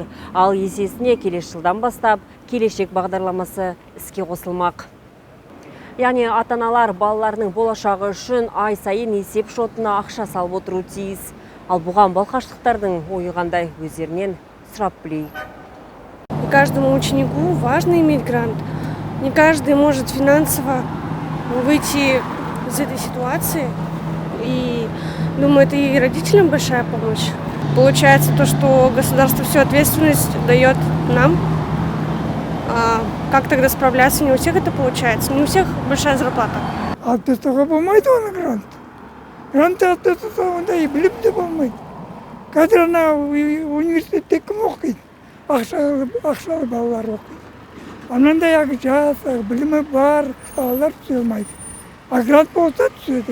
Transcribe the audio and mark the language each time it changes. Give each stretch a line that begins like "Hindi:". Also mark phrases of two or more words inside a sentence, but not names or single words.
Kazakh: Ал есесіне келесі жылдан бастап келешек бағдарламасы іске қосылмақ. Яғни ата-аналар балаларының болашағы үшін ай сайын есеп шотына ақша салып отыруы тиіс. Ал бұған балқаштықтардың ойы қандай, өздерінен сұрап білейік.
Russian: Каждому ученику важно иметь грант. Не каждый может финансово выйти из этой ситуации. И думаю, это и родителям большая помощь. Получается то, что государство всю ответственность дает нам. А как тогда справляться? Не у всех это получается. Не у всех большая зарплата.
Kazakh: Аттестауға болмайды оны грант. Грант аттестауында и білім де болмайды. Қазір ана университетте кім оқиды? Ақшалы балалар оқиды. Анандай жас, білімі бар балалар түсе алмайды. А грант болса түседі.